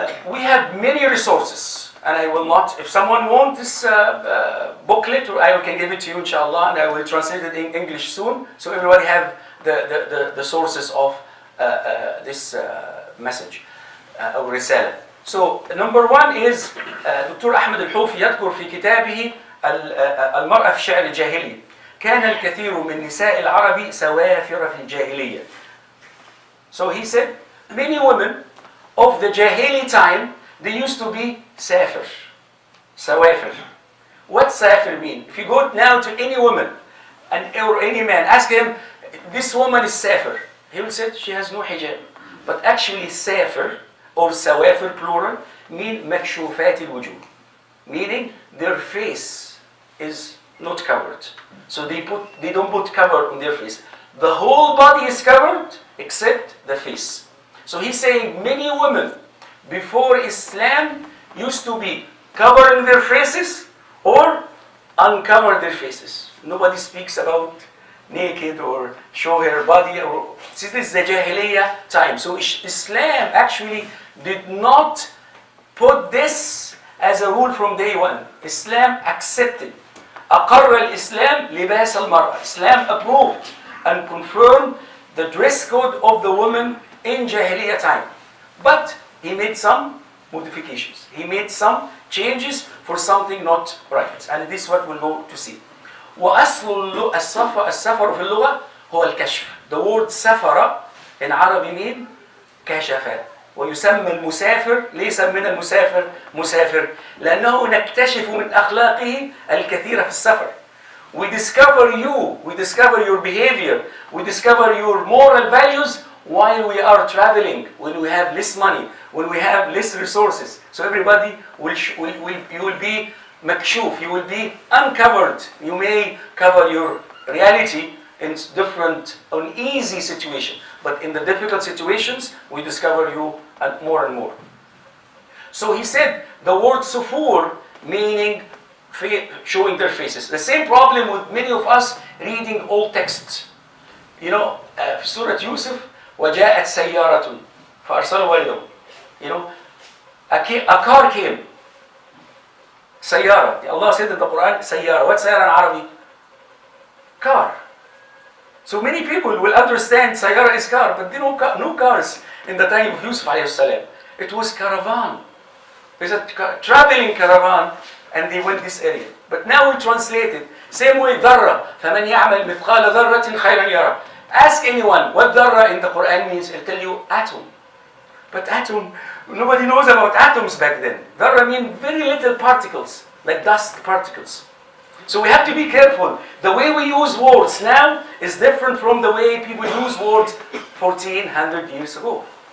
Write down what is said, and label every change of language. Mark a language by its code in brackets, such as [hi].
[en] we have many resources, and I will not, if someone wants this booklet, I can give it to you inshallah, and I will translate it in English soon, so everybody have the sources of this message [ar] أو رسالة. [en] So number one is [ar] دكتور أحمد الحوفي يذكر في كتابه المرأة في شعر الجاهلي كان الكثير من نساء العرب سوافر في الجاهلية. [en] So he said many women of the Jahili time, they used to be safir, sawafir. What safir mean? If you go now to any woman or any man, ask him, this woman is safir. He will say she has no hijab. But actually safir or sawafir plural mean makshufat al-wujuh, meaning their face is not covered. So they don't put cover on their face. The whole body is covered except the face. So he's saying many women before Islam used to be covering their faces or uncover their faces. Nobody speaks about naked or show her body. Or this is the Jahiliyyah time. So Islam actually did not put this as a rule from day one. Islam accepted. [ar] أقر الإسلام لباس المرأة. [en] Islam approved and confirmed the dress code of the woman in Jahiliyyah time. But he made some modifications. He made some changes for something not right. And this is what we'll go to see. [ar] وأصل السفر في اللغة هو الكشف. [en] The word سفر in Arabic mean كشف. [ar] ويسمى المسافر، ليه سمينا المسافر مسافر؟ لأنه نكتشف من أخلاقه الكثير في السفر. [en] We discover you, we discover your behavior, we discover your moral values while we are traveling, when we have less money, when we have less resources. So everybody you will be makshuf, you will be uncovered. You may cover your reality in different, uneasy situations, but in the difficult situations, we discover you more and more. So he said the word sufur, meaning showing their faces. The same problem with many of us reading old texts. You know, [ar] في سورة يوسف وجاءت سيارة فأرسلوا والدهم. [en] You know, a car came. سيارة. Allah said in the Quran, سيارة. What's سيارة in Arabic? Car. So many people will understand سيارة is car, but there were no cars in the time of Yusuf alayhi salam. It was caravan. It's a traveling caravan, and they went this area. But now we translate it. Same way, ذرة. [ar] فمن يعمل مثقال ذرة خيرا يرى. [en] Ask anyone what ذرة in the Quran means. He'll tell you atom. But atom, nobody knows about atoms back then. ذرة mean very little particles, like dust particles. So we have to be careful. The way we use words now is different from the way people use words 1400 years ago.